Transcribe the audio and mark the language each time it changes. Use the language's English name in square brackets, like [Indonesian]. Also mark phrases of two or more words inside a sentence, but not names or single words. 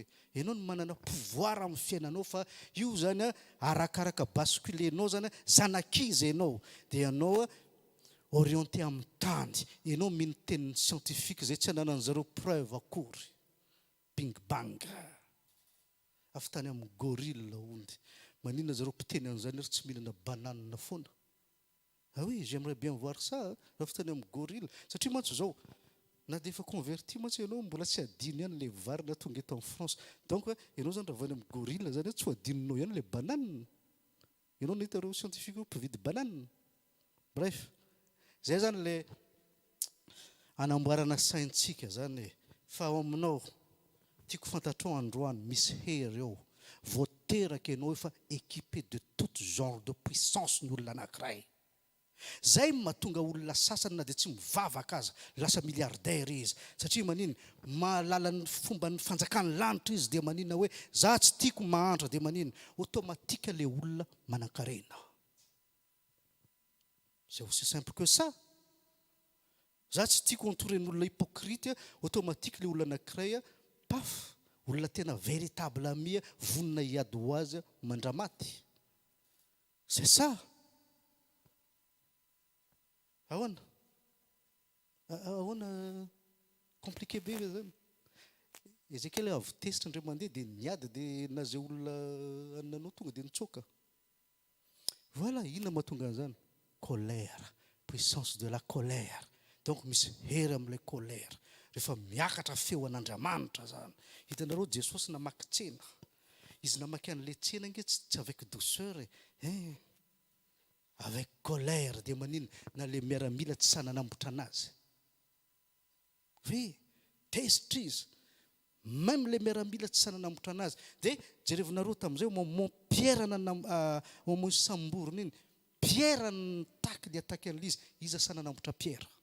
[Malagasy] Ianao no manana pouvoir amin'ny fiainanao fa io zany arakaraka basculenao zany zanakiza ianao. Dia ianao orienté amin'ny tany. Ianao mino tenin'ny scientifique zay tsy ananan'ny zareo preuve akory. [English] Bing bang. [Malagasy] Avy tany amin'ny gorille ondy. Maninona zareo mpiteny an'izany ary tsy mihinana banane foana? [French] Ah oui, j'aimerais bien voir ça. [Malagasy] Avy tany amin'ny gorille. Satria mantsy zao, na dia efa converti mantsy ianao mbola tsy adino ihany le vary na tonga eto [French] en France. [Malagasy] Donc ianao zany raha vany amin'ny gorille zany tsy ho adininao ihany le banane. Ianao nahita reo scientifique mpividy banane. Bref, zay zany le anamboarana saintsika zany e. Fa ao aminao tiako fantatrao androany misy hery eo. Voateraka ianao efa [French] équipé de tout genre de puissance [Malagasy] ny olona anankiray. Zay mahatonga olona sasany na dia tsy mivavaka aza lasa milliardaire izy satria manino mahalala ny fomba ny fanjakany lanitra izy dia manina hoe za tsy tiako mahantra dia manino automatika le olona manan-karena. [French] C'est aussi simple que ça. [Malagasy] Za tsy tiako entoren'olona hypocrite automatique le olona anankiray paf olona tena véritable ami vonona hiady ho azy mandramaty. [French] C'est ça. [Malagasy] Ahoana compliqué be zany. Ezekiel avy test ndray mandeha dia niady dia na zay olona ananao tonga dia nitsoaka. Voilà, inona mahatonga an'izany? [French] Colère, puissance de la colère. [Malagasy] Donc misy hery amin'ilay colère. Rehefa miakatra feo an'Andriamanitra zany. Hitanareo Jesosy namaky tsena. Izy namaky an'ilay tsena inge tsy [French] avec douceur avec colère [Malagasy] dia manino na le miaramila tsy sananambotra anazy. Oui, test izy. Même le miaramila tsy sananambotra anazy. Dia jerevinareo tamin'izay momon Pierre momon samborona iny. Pierre nitaky dia ataky an'ilay izy sananambotra Pierre.